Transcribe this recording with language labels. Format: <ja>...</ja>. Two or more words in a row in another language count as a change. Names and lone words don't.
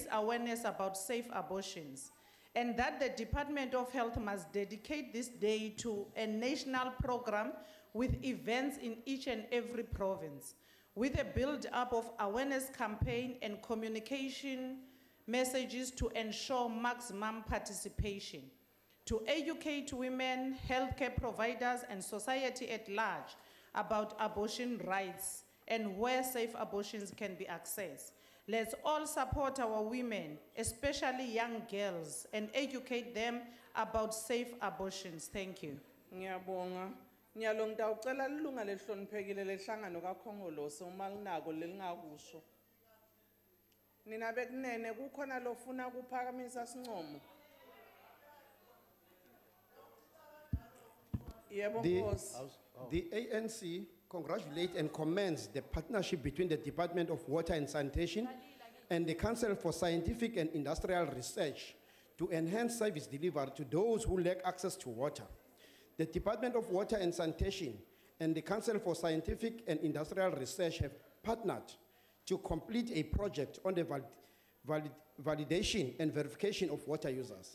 <en>awareness about safe abortions, and that the Department of Health must dedicate this day to a national program with events in each and every province, with a build-up of awareness campaign and communication messages to ensure maximum participation, to educate women, healthcare providers, and society at large about abortion rights and where safe abortions can be accessed. Let's all support our women, especially young girls, and educate them about safe abortions. Thank you.</en> <ss>Ngiyabonga. Nyalo ngitawucela lilunga lehloniphekile lehlangano kaKhongolose uma linako lelingakusho. Nina bekunene kukhona lofuna kuphakamisa sincomo. Yebo Nkosi.</ss> <en>The ANC congratulates and commends the partnership between the Department of Water and Sanitation and the Council for Scientific and Industrial Research to enhance service delivery to those who lack access to water. The Department of Water and Sanitation and the Council for Scientific and Industrial Research have partnered to complete a project on the validation and verification of water users.</en>